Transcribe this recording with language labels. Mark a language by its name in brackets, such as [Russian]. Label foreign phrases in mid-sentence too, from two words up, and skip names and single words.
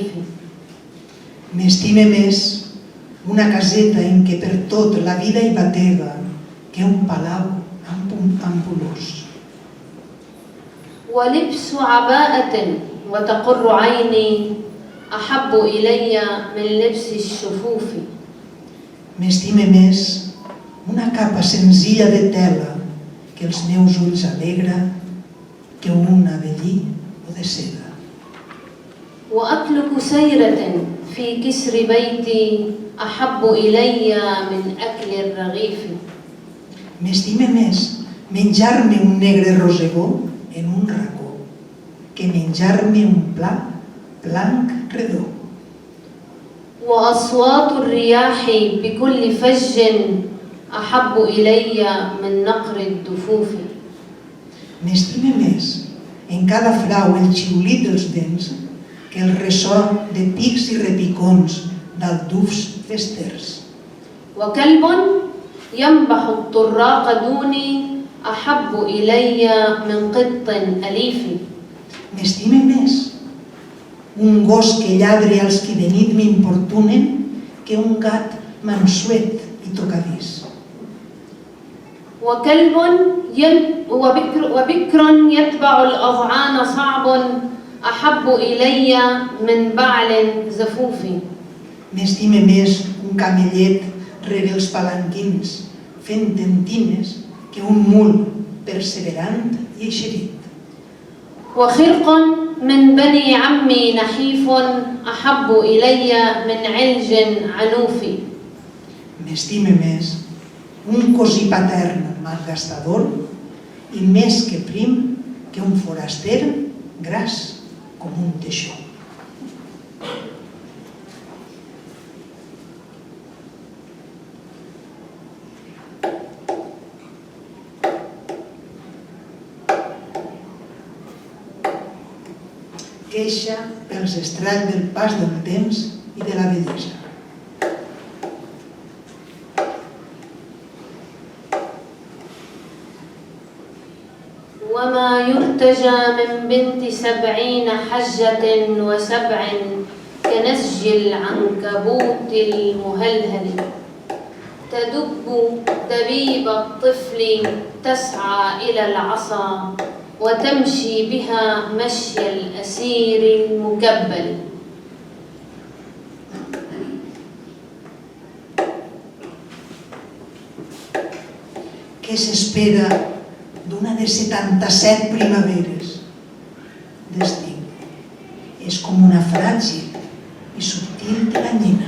[Catalan] M'estime més una caseta en què per tot la vida hi batega que un palau ampulós. [Arabic] ولبس عباءة وتقر عيني أحب إلي من لبس الشفوف. [Catalan] M'estime més una capa senzilla de tela que els meus ulls alegra que una de lli o de seda. [Arabic] وأكلك سيرة في كسر بيتي أحب إلي من أكل الرغيف. [Catalan] M'estime més menjar-me un negre rosegó en un racó que menjar-me un plat blanc redó. [Arabic] وأصوات الرياح بكل فج أحب إلي من نقر الدفوف. [Catalan] M'estime més en cada frau el xiulit dels dents que el ressò de pics i repicons d'aldufs festers. [Arabic] وكلب ينبح الطراق دوني أحب إلي من قط أليف. [Catalan] M'estime més un gos que lladre als qui de nit m'importunen que un gat mansuet i tocadís. [Arabic] وبكر يتبع الأضعان صعب أحب إلي من بعل زفوف. [Catalan] M'estime més un camellet rere els palanquins fent tentines que un mul perseverant i eixerit. [Arabic] وخرق من بني عمي نحيف أحب إلي من علج عنوف. [Catalan] M'estime més un cosí patern malgastador i més que prim que un foraster gras com un teixó. Queixa pels estralls del pas del temps i de la bellesa. [Arabic] وما يرتجى من بنت 70 حجة و7 كنسج العنكبوت المهلهل. تدب دبيب الطفل تسعى إلى العصا وتمشي بها مشي الأسير المكبل. [Catalan] Què s'espera d'una de 77 primaveres d'estiu? És com una fràgil i subtil teranyina.